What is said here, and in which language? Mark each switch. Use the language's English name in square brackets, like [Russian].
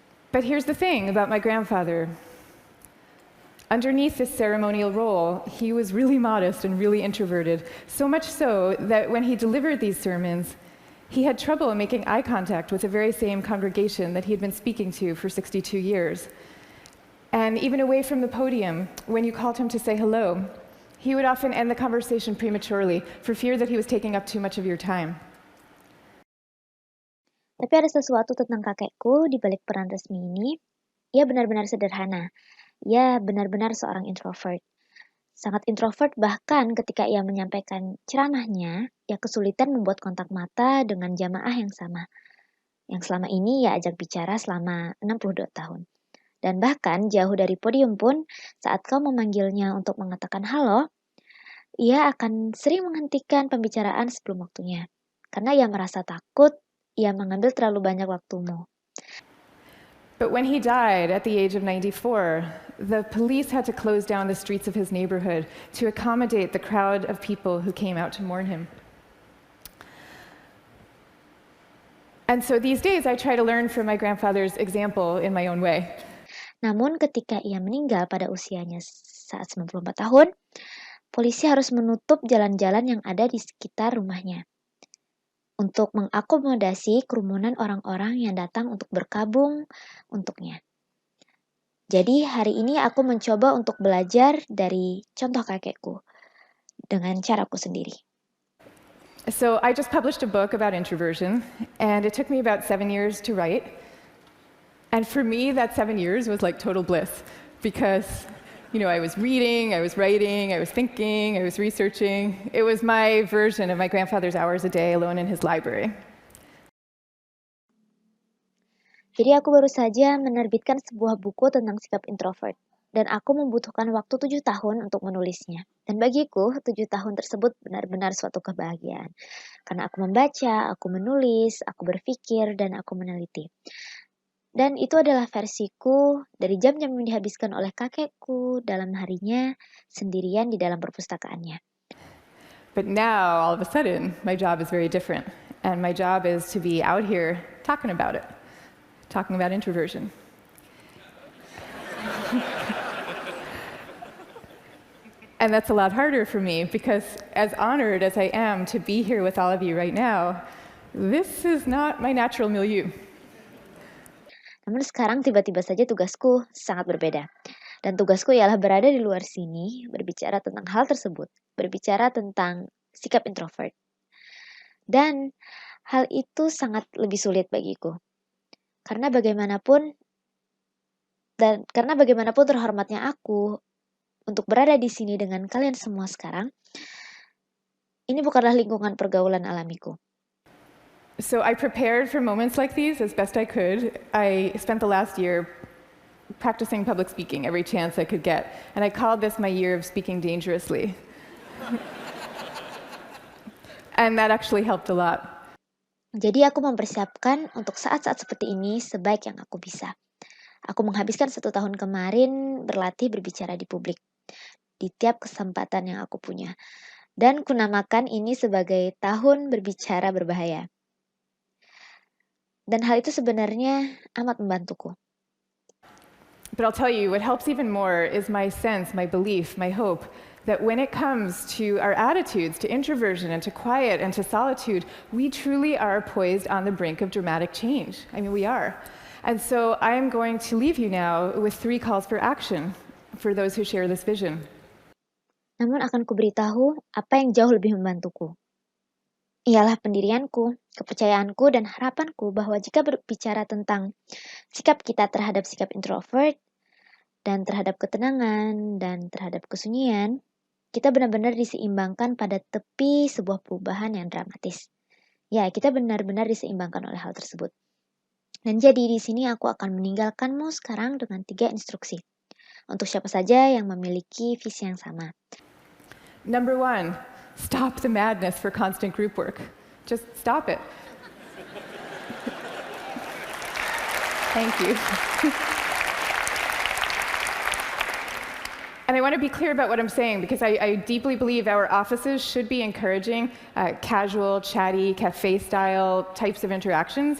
[English] But here's the thing about my grandfather. Underneath this ceremonial role, he was really modest and really introverted, so much so that when he delivered these sermons, he had trouble making eye contact with the very same congregation that he had been speaking to for 62 years. And even away from the podium, when you called him to say hello, he would often end the conversation prematurely for fear that he was taking up too much of your time. [Indonesian] Tapi ada sesuatu tentang kakekku di balik peran resmi ini. Ia benar-benar sederhana. Ia benar-benar seorang introvert. Sangat introvert bahkan ketika ia menyampaikan ceramahnya, ia kesulitan membuat kontak mata dengan jamaah yang sama. Yang selama ini ia ajak bicara selama 62 tahun. Dan bahkan jauh dari podium pun, saat kau memanggilnya untuk mengatakan halo, ia akan sering menghentikan pembicaraan sebelum waktunya. Karena ia merasa takut, ia mengambil terlalu banyak waktumu. [English] But when he died at the age of 94, the police had to close down the streets of his neighborhood to accommodate the crowd of people who came out to mourn him. And so these days I try to learn from my grandfather's example in my own way. [Indonesian] Namun ketika ia meninggal pada usianya saat 94 tahun, polisi harus menutup jalan-jalan yang ada di sekitar rumahnya untuk mengakomodasi kerumunan orang-orang yang datang untuk berkabung untuknya. Jadi hari ini aku mencoba untuk belajar dari contoh kakekku dengan caraku sendiri. [English] So I just published a book about introversion, and it took me about 7 years to write. And for me, that 7 years was like total bliss, because I was reading, I was writing, I was thinking, I was researching. It was my version of my grandfather's hours a day alone in his library. [Indonesian] Jadi aku baru saja menerbitkan sebuah buku tentang sikap introvert. Dan aku membutuhkan waktu 7 tahun untuk menulisnya. Dan bagiku, 7 tahun tersebut benar-benar suatu kebahagiaan. Karena aku membaca, aku menulis, aku berpikir, dan aku meneliti. Dan itu adalah versiku dari jam-jam yang dihabiskan oleh kakekku dalam harinya sendirian di dalam perpustakaannya. [English] But now, all of a sudden, my job is very different. And my job is to be out here talking about it, talking about introversion. And that's a lot harder for me because, as honored as I am to be here with all of you right now, this is not my natural milieu. [Indonesian] Namun sekarang tiba-tiba saja tugasku sangat berbeda. Dan tugasku ialah berada di luar sini, berbicara tentang hal tersebut, berbicara tentang sikap introvert. Dan hal itu sangat lebih sulit bagiku. Karena bagaimanapun terhormatnya aku untuk berada di sini dengan kalian semua sekarang, ini bukanlah lingkungan pergaulan alamiku. [English] So I prepared for moments like these as best I could. I spent the last year practicing public speaking every chance I could get, and I called this my year of speaking dangerously. And that actually helped a lot. [Indonesian] Jadi aku mempersiapkan untuk saat-saat seperti ini sebaik yang aku bisa. Aku menghabiskan 1 tahun kemarin berlatih berbicara di publik di tiap kesempatan yang aku punya. Dan kunamakan ini sebagai tahun berbicara berbahaya. Dan hal itu sebenarnya amat membantuku. [English] But I'll tell you, what helps even more is my sense, my belief, my hope that when it comes to our attitudes to introversion and to quiet and to solitude, we truly are poised on the brink of dramatic change. I mean, we are. And so I am going to leave you now with 3 calls for action for those who share this vision. [Indonesian] Namun akan kuberitahu apa yang jauh lebih membantuku. Ialah pendirianku, kepercayaanku, dan harapanku bahwa jika berbicara tentang sikap kita terhadap sikap introvert, dan terhadap ketenangan, dan terhadap kesunyian, kita benar-benar diseimbangkan pada tepi sebuah perubahan yang dramatis. Ya, kita benar-benar diseimbangkan oleh hal tersebut. Dan jadi di sini aku akan meninggalkanmu sekarang dengan 3 instruksi. Untuk siapa saja yang memiliki visi yang sama. [English] Number 1, stop the madness for constant group work. Just stop it. Thank you. And I want to be clear about what I'm saying because I deeply believe our offices should be encouraging casual, chatty, cafe-style types of interactions.